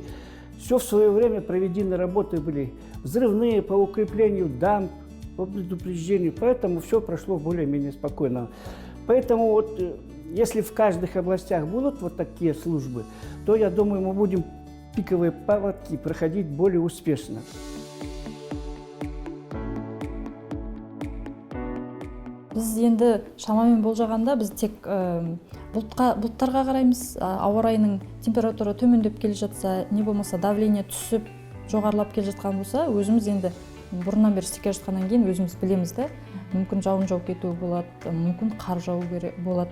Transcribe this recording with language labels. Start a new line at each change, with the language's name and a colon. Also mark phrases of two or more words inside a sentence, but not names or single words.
Russian: Все в свое время проведены работы были взрывные по укреплению дамб, по предупреждению, поэтому все прошло более-менее спокойно. Поэтому если в каждых областях будут такие службы, то, я думаю, мы будем пиковые паводки проходить более успешно.
Kazakh: Біз енді шамамен болжағанда біз тек бұлттарға қараймыз, ауа райының температура төмендеп келе жатса, не болмаса давление түсіп, жоғарылап келе жатқан болса, өзіміз енді бұрыннан бері істеп келе жатқаннан кейін өзіміз білеміз да, мүмкін жауын жауып кетуі болады, мүмкін қар жауы болады.